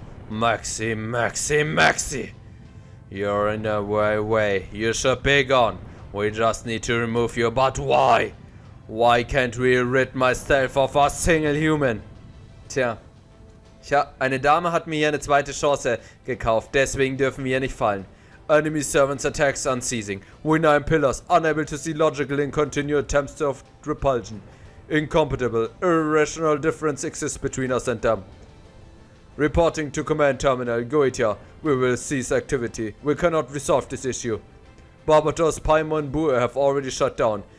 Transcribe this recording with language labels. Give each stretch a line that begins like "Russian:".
English: Maxi, Maxi, Maxi! You're in the way. You should be gone. We just need to remove you, but why? Why can't we rid myself of a single human?
German: Tja. Eine Dame hat mir hier eine zweite Chance gekauft, deswegen dürfen wir hier nicht fallen.
English: Enemy servants attacks unceasing. We 9 pillars, unable to see logical in continued attempts of repulsion. Incompatible, irrational difference exists between us and them. Reporting to command terminal, Goetia. We will cease activity. We cannot resolve this issue. Barbatos, Paimon, Bue have already shut down.